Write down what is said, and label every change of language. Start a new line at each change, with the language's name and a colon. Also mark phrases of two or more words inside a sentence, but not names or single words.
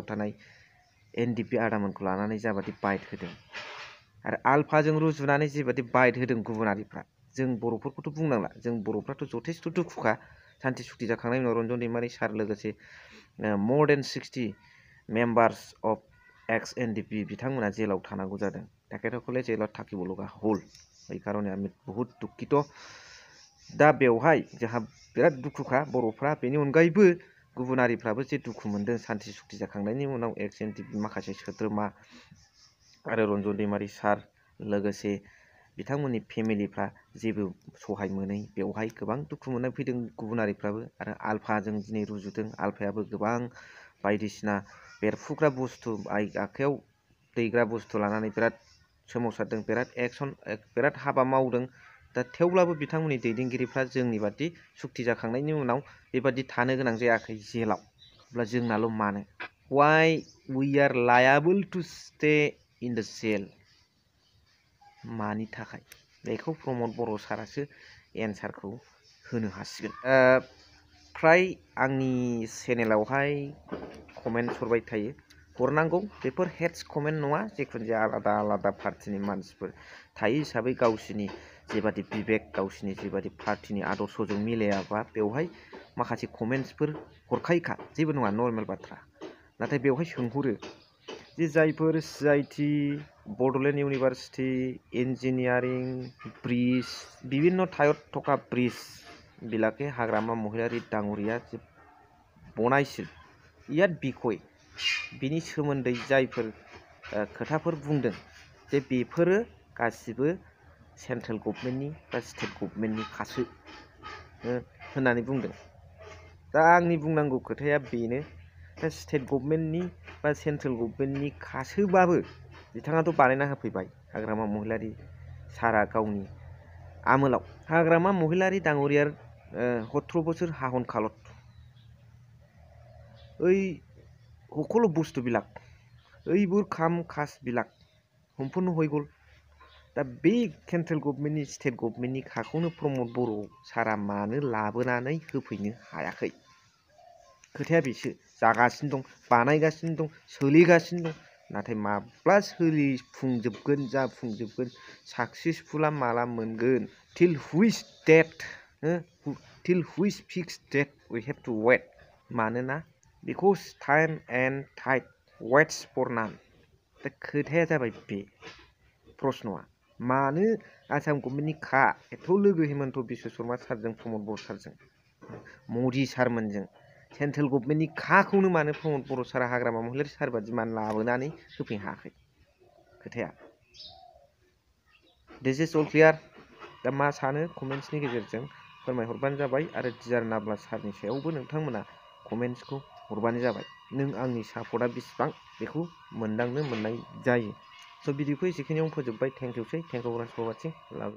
Bodo: थानाय एनडिपि आदामोनखौ लानानै जाबादि बाइट होदों आरो आलफाजों रुजुनानै जेबादि बाइट होदों गुबुनारिफ्रा जों बर'फोरखौथ' बुंनांला जों बर'फ्राथ' जथेस्थ' दुखुखा शान्ति सुक्ति जाखांनायनि उनाव रन्जन दैमारी सार लोगोसे
English: more than 60 members of ex NDFB
Bodo: बिथांमोना जेलाव थानांगौ जादों तेखेतসকলে जेलाव
Assamese: থাকিব লগা হ'ল এই কাৰণে আমি বহুত দুখিত
Bodo: दा बेवहाय जोंहा बिराद दुखुखा बर'फ्रा बेनि अनगायैबो गुबुनारिफ्राबो जे दुखु मोनदों शान्ति सुक्ति जाखांनायनि उनाव एक्स एनडिपि माखासे सोद्रोमा आरो रन्जन दैमारी सार लोगोसे बिथांमोननि फेमिलिफ्रा जेबो सहाय मोनै बेवहाय गोबां दुखु मोननाय फैदों गुबुनारिफ्राबो आरो आलफाजों दिनै रुजुदों आलफायाबो गोबां बायदिसिना बेरफुग्रा बुस्थु आखायाव दैग्रा बुस्थु लानानै बिराद सोमावसारदों बिराद एक्सन बिराद हाबा मावदों दा थेवब्लाबो बिथांमोननि दैदेनगिरिफ्रा जोंनि बादि सुक्ति जाखांनायनि उनाव बेबादि थानो गोनां जायाखै जेलाव अब्ला जोंनाल' मानो
English: why we are liable to stay in the jail
Bodo: मानि थाखाय बेखौ प्रमोद बड़ो सारासो एन्सारखौ होनो हासिगोन फ्राय आंनि चेनेलावहाय कमेन्ट हरबाय थायो हरनांगौ बेफोर
English: hates comment
Bodo: नङा जिखुनु जाया आलादा आलादा पार्टिनि मानसिफोर थायो हिसाबै गावसिनि जेबादि बिबेक गावसिनि जेबादि पार्टिनि आदर्शजों मिलायाबा बेवहाय माखासे कमेन्ट्सफोर हरखायोखा, जेबो नङा, नर्मेल बाथ्रा। नाथाय बेवहाय सोंहरो जे जायफोर CIT, बड'लेण्ड इउनिभार्सिटि, इन्जिनियारिं, ब्रिज,
Assamese: বিভিন্ন ঠাইত থকা ব্ৰিজ বিলাকে হাগ্ৰামা মহিলাৰী ডাঙৰীয়া যে বনাইছিল, ইয়াত বিষয়
Bodo: बिनि सोमोन्दै जायफोर खोथाफोर बुंदों जे बेफोरो गासिबो
English: central governmentni
Bodo: बा
English: state governmentni
Bodo: खासो होननानै बुंदों। दा आंनि बुंनांगौ खोथाया बेनो, दा
English: state governmentni
Bodo: बा
English: central governmentni
Bodo: खासोबाबो बिथाङाथ' बानायना होफैबाय हाग्रामा महिलारी सारा गावनि आमोलाव।
Assamese: हाग्रामा महिलारी ডাঙৰীয়াৰ 17 বছৰ শাসন কালত এই সকলো বস্তুবিলাক, এইবোৰ কাম কাজবিলাক সম্পূৰ্ণ হৈ গ'ল।
Bodo: दा बे
English: central governmentni state governmentni
Bodo: खाखौनो प्रमद बर' सारा मानो लाबोनानै होफैनो हायाखै? खोथाया बेसो, जागासिनो दं, बानायगासिनो दं, सोलिगासिनो दं, नाथाय माब्ला सोलिफुंजोबगोन, जाफुंजोबगोन, साक्सेसफुला माला मोनगोन?
English: till which date, till which fixed date we have to wait? मानोना because time and tide waits for none.
Bodo: दा खोथाया जाबाय बे प्रश्नआ, मानो आसाम गभर्नमेन्टनि खा एथ' लोगो हेमन्त बिश्व शर्मा सारजों प्रमद बर' सारजों मदि सारमोनजों
English: central governmentni
Bodo: खाखौनो मानो प्रमद बर' सारा हाग्रामा महिलारी सार बादि मानो लाबोनानै होफैनो हायाखै?
English: खोथाया this is all clear.
Bodo: दा मा सानो कमेन्ट्सनि गेजेरजों फोरमायहरबानो जाबाय, आरो डिआर नाब्ला सारनि सायावबो नोंथांमोना कमेन्ट्सखौ हरबानो जाबाय। नों आंनि सापर्टआ बेसेबां बेखौ मोनदांनो मोननाय जायो। स' भिडिअखौ एसेखिनियावनो फोजोबबाय।
English: thank you sir, thank you for watching.